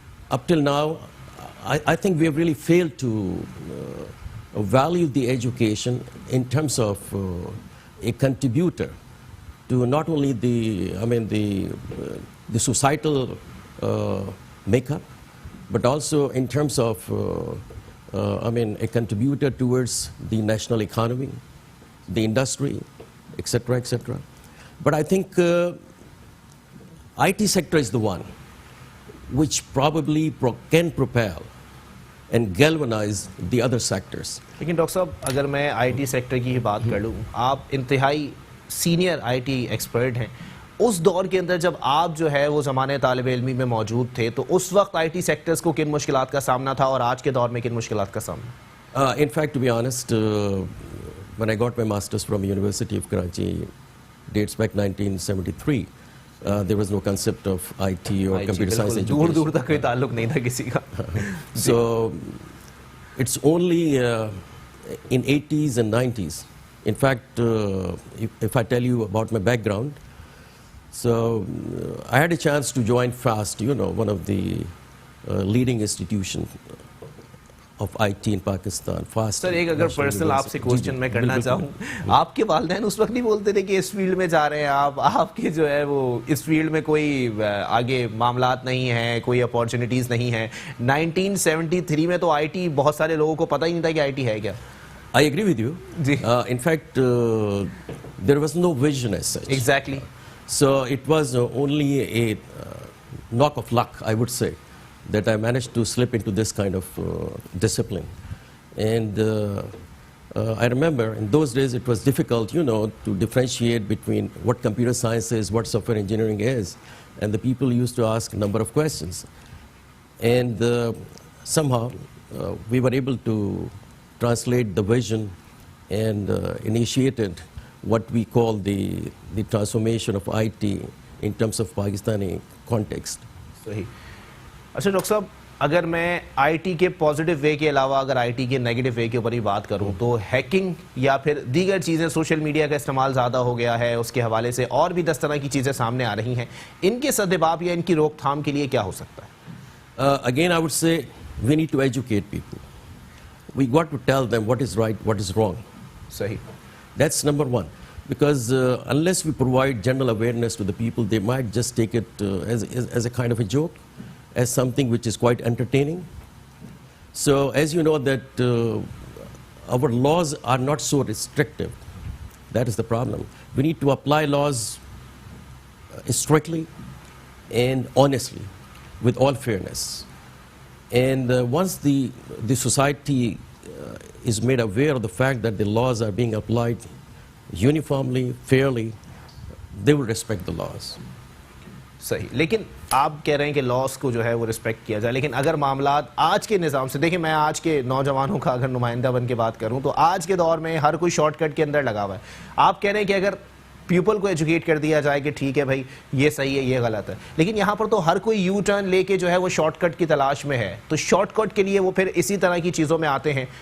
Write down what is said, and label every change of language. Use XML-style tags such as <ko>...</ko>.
<en>Up till now, I think we have really failed to value the education in terms of a contributor to not only the societal makeup, but also in terms of a contributor towards the national economy, the industry, etc., etc. But I think IT sector is the one which probably can propel and galvanize the other sectors.</en> <ur>لیکن doctor صاحب اگر میں I T sector کی ہی بات کر لوں، آپ انتہائی سینئر آئی ٹی ایکسپرٹ ہیں. اس دور کے اندر جب آپ جو ہے وہ زمانے طالب علمی میں موجود تھے تو اس وقت آئی ٹی سیکٹرز کو کن مشکلات کا سامنا تھا اور آج کے دور میں کن مشکلات کا سامنا؟</ur> <en>In fact, to be honest, when I got my master's from University of Karachi, dates back 1973, there was no concept of IT or computer science education.</en> <ur>دور دور تک کوئی تعلق نہیں تھا کسی کا.</ur> <en>So it's only in 80s and 90s. In fact, if I tell you about my background, so I had a chance to join FAST, one of the leading institutions of IT in Pakistan. FAST.</en> <ur>سر ایک اگر personal آپ سے question میں کرنا چاہوں، آپ کے والدین اس وقت نہیں بولتے تھے کہ اس فیلڈ میں جا رہے ہیں آپ کے جو ہے وہ اس فیلڈ میں کوئی آگے معاملات نہیں ہیں، کوئی اپارچونیٹیز نہیں ہیں؟ 1973 میں تو آئی ٹی بہت سارے لوگوں کو پتہ ہی نہیں تھا کہ آئی ٹی ہے کیا.</ur> <en>I agree with you. In fact, there was no vision as such. Exactly. So it was only a knock of luck, I would say, that I managed to slip into this kind of discipline. And I remember in those days it was difficult, to differentiate between what computer science is, what software engineering is, and the people used to ask a number of questions. And somehow we were able to translate the vision and initiated what we call the transformation of IT in terms of Pakistani context.</en> <ur>صحیح. اچھا doctor صاحب اگر میں I T کے positive way کے علاوہ اگر I T کے نیگیٹو وے کے اوپر ہی بات کروں تو ہیکنگ یا پھر دیگر چیزیں، سوشل میڈیا کا استعمال زیادہ ہو گیا ہے، اس کے حوالے سے اور بھی 10 طرح کی چیزیں سامنے آ رہی ہیں. ان کے سدباب یا ان کی روک تھام کے لیے کیا ہو سکتا ہے؟</ur> <en>Again, I would say we need to educate people. We got to tell them what is right, what is wrong.</en> <ur>صحیح.</ur> <en>That's number one. Because unless we provide general awareness to the people, they might just take it as a kind of a joke, as something which is quite entertaining. So as you know that our laws are not so restrictive. That is the problem. We need to apply laws strictly and honestly, with all fairness. And once the society is made aware of the fact that the laws are being applied uniformly, fairly, they will respect the laws.</en> <ur>صحیح. لیکن آپ کہہ رہے ہیں کہ لاس کو جو ہے وہ رسپیکٹ کیا جائے، لیکن اگر معاملات آج کے نظام سے دیکھیں، میں آج کے نوجوانوں کا اگر نمائندہ بن کے بات کروں تو آج کے دور میں ہر کوئی شارٹ کٹ کے اندر لگا ہوا ہے. آپ کہہ رہے ہیں کہ اگر پیپل کو ایجوکیٹ کر دیا جائے کہ ٹھیک ہے بھائی یہ صحیح ہے یہ غلط ہے، لیکن یہاں پر تو ہر کوئی یو ٹرن لے کے جو ہے وہ شارٹ کٹ کی تلاش میں ہے، تو شارٹ کٹ کے لیے وہ پھر اسی طرح کی چیزوں میں آتے ہیں.</ur>